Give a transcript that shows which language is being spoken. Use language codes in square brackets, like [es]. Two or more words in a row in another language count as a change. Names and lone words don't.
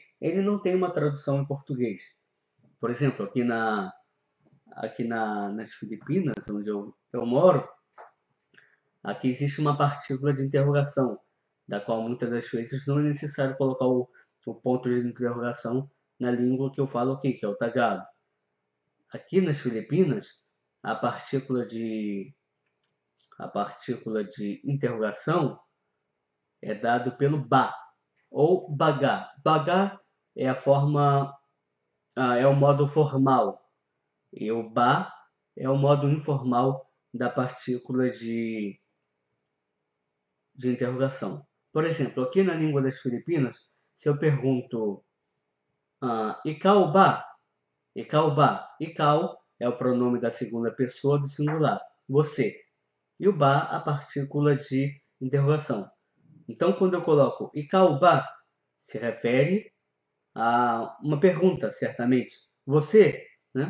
[pt] Ele não tem uma tradução em português. Por exemplo, aqui nas Filipinas, onde eu moro, Aqui existe uma partícula de interrogação, da qual muitas das vezes não é necessário colocar o ponto de interrogação na língua que eu falo aqui, que é o Tagalog. Aqui nas Filipinas, a partícula de interrogação é dado pelo ba ou bagá. Bagá é a forma, é o modo formal, e o ba é o modo informal da partícula de interrogação. Por exemplo, aqui na língua das Filipinas, se eu pergunto [tl] ikaw ba? Ikaw ba? [pt] Ikaw é o pronome da segunda pessoa do singular, você. E o ba, a partícula de interrogação. Então, quando eu coloco [tl] ikaw ba, [pt] se refere a uma pergunta, certamente. Você, né?